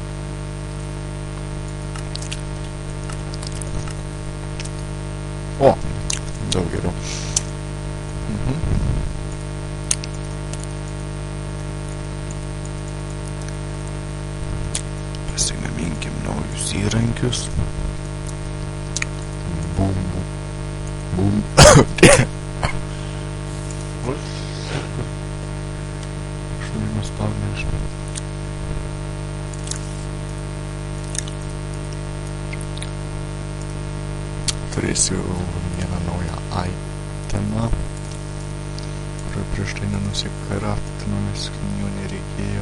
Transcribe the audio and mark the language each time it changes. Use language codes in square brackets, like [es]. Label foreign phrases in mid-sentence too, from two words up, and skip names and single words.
[lt] O, daug geriau. Pasigaminkim naujus įrankius. Bum, bum. Šunimas spaudė iš. Turėsiu vieną naują itemą, kurią prieš tai nenusikraftinau, nes jo nereikėjo.